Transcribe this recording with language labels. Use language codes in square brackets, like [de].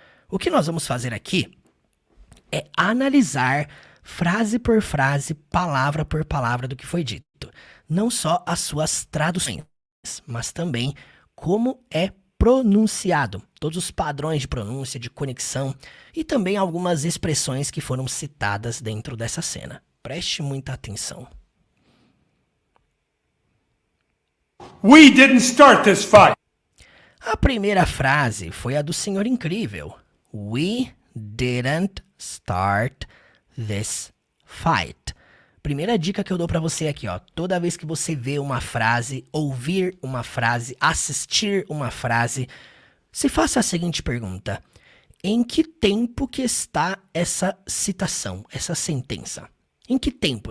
[pt] O que nós vamos fazer aqui é analisar frase por frase, palavra por palavra do que foi dito. Não só as suas traduções, mas também como é pronunciado, todos os padrões de pronúncia, de conexão e também algumas expressões que foram citadas dentro dessa cena. Preste muita atenção. [en] We didn't start this fight. [pt] A primeira frase foi a do Senhor Incrível. [en] We didn't start this fight. [pt] Primeira dica que eu dou pra você aqui, ó. Toda vez que você vê uma frase, ouvir uma frase, assistir uma frase, se faça a seguinte pergunta: em que tempo que está essa citação, essa sentença? Em que tempo?